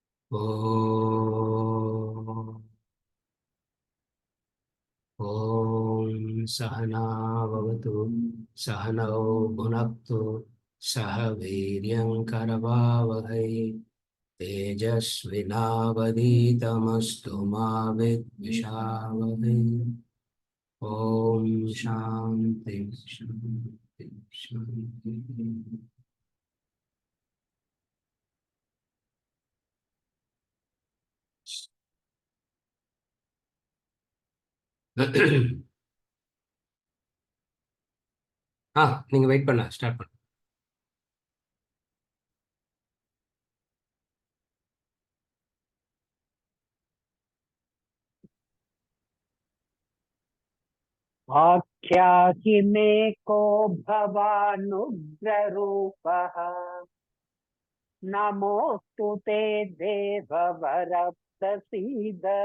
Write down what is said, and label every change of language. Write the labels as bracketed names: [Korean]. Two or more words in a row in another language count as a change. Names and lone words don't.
[Sanskrit] ॐ ॐ सहना भवतु सहनौ भुनक्तु सह वीर्यङ्करवावहै तेजस्विनावधीतमस्तु मा विद्विषावहै ॐ शान्ति शान्ति शान्ति। [Tamil] நீங்க வெயிட் பண்ண ஸ்டார்ட் பண்ண. [Sanskrit] आख्याहि मे को भवानुग्ररूपः नमोऽस्तु ते देववर प्रसीद